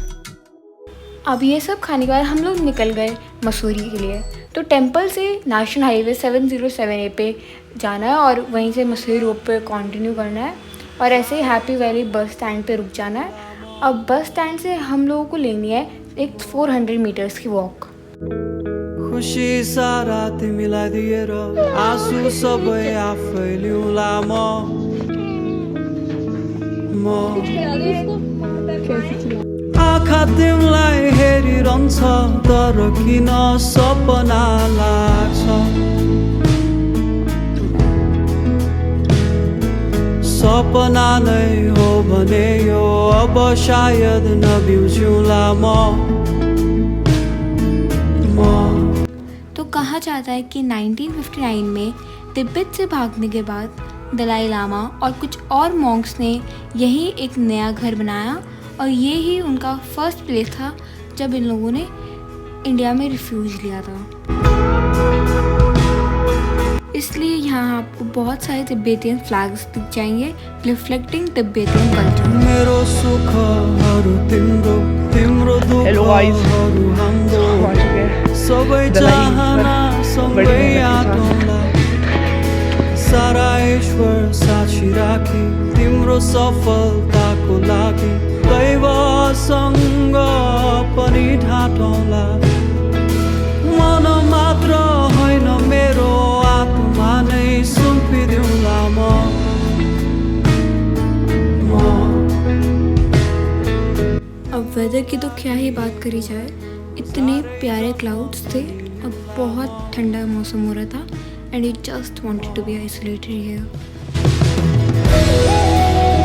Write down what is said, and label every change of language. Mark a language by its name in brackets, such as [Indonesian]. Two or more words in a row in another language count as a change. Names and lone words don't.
[Hindi] अब ये सब खाने के बाद हम लोग निकल गए मसूरी के लिए। तो टेंपल से नेशनल हाईवे 707A पे जाना है और वहीं से मसूरी रोड पे कंटिन्यू करना है और ऐसे ही हैप्पी वैली बस स्टैंड पे रुक जाना है। अब [English] bus stand [Hindi] से हम लोगों को लेनी है एक 400 मीटर्स की वॉक। [Nepali] खुसी सारा तिमीलाई दिएर आँसु सबै आफै लिउँला आँखा तिमीलाई हेरिरहन्छ तर किन सपना लाग्छ, सपना नै हो भने यो अब सायद नबिउज्यूला म। [Hindi] तो कहा जाता है कि 1959 में तिब्बत से भागने के बाद दलाई लामा और कुछ और मॉन्क्स ने यही एक नया घर बनाया और ये ही उनका [English] first place [Hindi] था जब इन लोगों ने इंडिया में रिफ्यूज लिया था। इसलिए यहाँ आपको बहुत सारे तिब्बतियन फ्लैग्स दिख जाएंगे [English] reflecting Tibetan culture. [Nepali] मेरो सुखहरू तिम्रो तिम्रो दुःखहरू हाम्रो सबै चाहना सँगै आँटौँला सारा ईश्वर साक्षी राखी तिम्रो सफलताको लागि दैवसँग पनि ढाँटौँला मन मात्र होइन मेरो आत्मा नै सुम्पिदिउँला म [Hindi] अब वेदर की तो क्या ही बात करी जाए, इतने प्यारे क्लाउड्स थे और बहुत ठंडा मौसम हो रहा था [English] and you just wanted to be isolated here.